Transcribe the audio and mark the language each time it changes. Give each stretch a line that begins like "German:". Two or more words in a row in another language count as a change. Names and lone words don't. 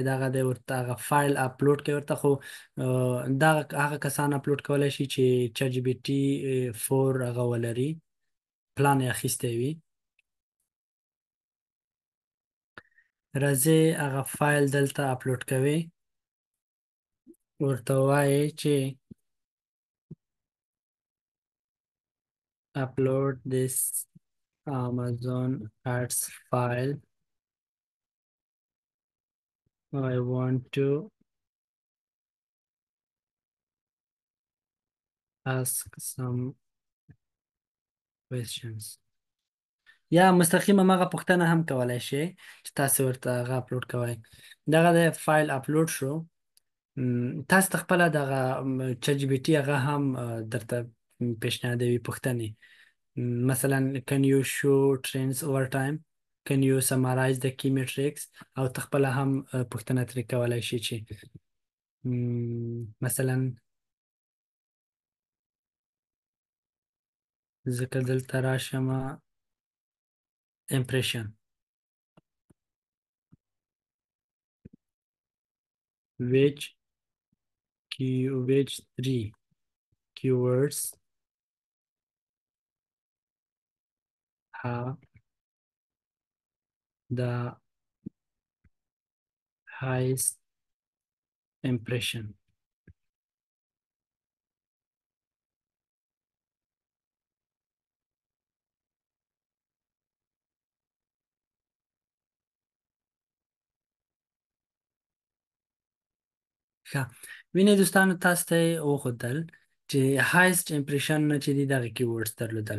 Pashto: دغه دی، ورته هغه فایل اپلوډ کړئ ورته. خو دغه هغه کسان اپلوډ کولی شي چې چټ جی پي ټي 4 هغه ولري، پلان یې اخیستی وي. راځئ هغه فایل دلته اپلوډ کوئ، ورته ووایئ چې
English: upload this Amazon ads file. I want to ask some questions.
Pashto: یا مستقیم هغه پوښتنه هم کولی شئ چې تاسو ورته هغه اپلوډ کوئ. دغه د فایل اپلوډ شو. تاسو ته خپله دغه چټ جی پي ټي هغه هم درته پیشنهادوي پوښتنې. مثلا
English: can you show trends over time, can you summarize the key metrics.
Pashto: او ته خپله هم پوښتنه ترې کولی شي چې مثلا ځکه دلته راشم امپریشن
English: which which three keywords have the highest impression.
Pashto: ښه وینې دوستانو تاسو ته یې وښودل چې
English: highest impression
Pashto: چې دي دغه کیورډز درلودل.